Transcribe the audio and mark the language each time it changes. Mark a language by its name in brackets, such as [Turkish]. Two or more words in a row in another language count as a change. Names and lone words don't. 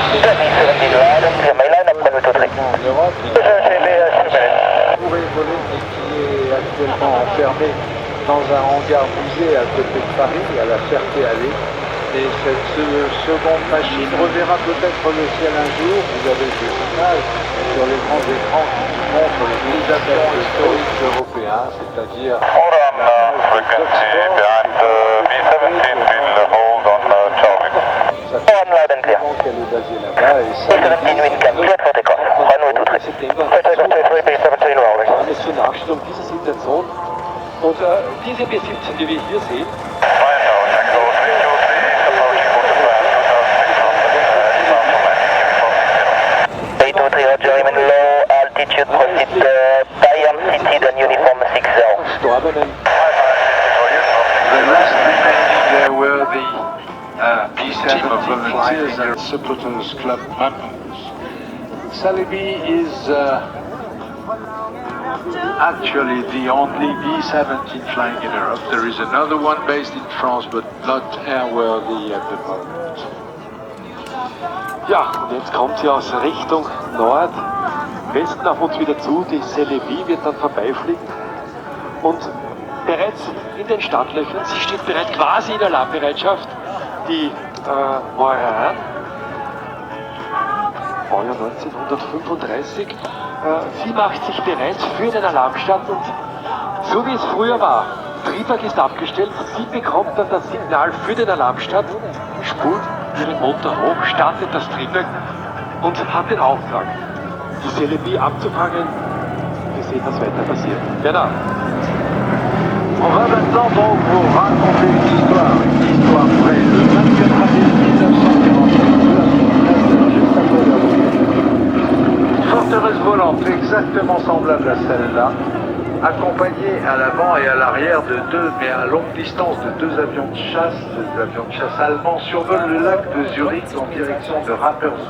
[French] Pourrait voler, mais qui est actuellement enfermé dans un hangar musée à côté de Paris, à la Ferté-Allée. Et cette seconde machine reverra peut-être le ciel un jour. Vous avez des images sur les grands écrans qui montrent les petits avions historiques européens, c'est-à-dire [English] frequency behind B-17 will hold on Charlie. [French] qu'elle est basée là-bas. Et ça, [German] eines zur Nachstellung dieser Situation. Und diese B-17, die wir hier sehen, verstorbenen. [English] The last remaining there were the B-17 volunteers and supporters club members. Salibi is actually the only B-17 flying in Europe. There is another one based in France, but not airworthy at the moment. [German] ja, und jetzt kommt sie aus Richtung Nordwesten auf uns wieder zu. Die Celebi wird dann vorbeifliegen und bereits in den Startlöchern, sie steht bereits quasi in Alarmbereitschaft, die Moran, Baujahr 1935, sie macht sich bereit für den Alarmstart und so wie es früher war, Triebwerk ist abgestellt, sie bekommt dann das Signal für den Alarmstart, spult ihren Motor hoch, startet das Triebwerk und hat den Auftrag, die Celebi abzufangen. Wir sehen, was weiter passiert. Genau. [French] On va maintenant donc vous raconter une histoire vraie. Le 24 avril 1942, forteresse volante exactement semblable à celle-là, accompagnée à l'avant et à l'arrière de deux, mais à longue distance, de deux avions de chasse allemands, survole le lac de Zurich en direction de Rapperswil.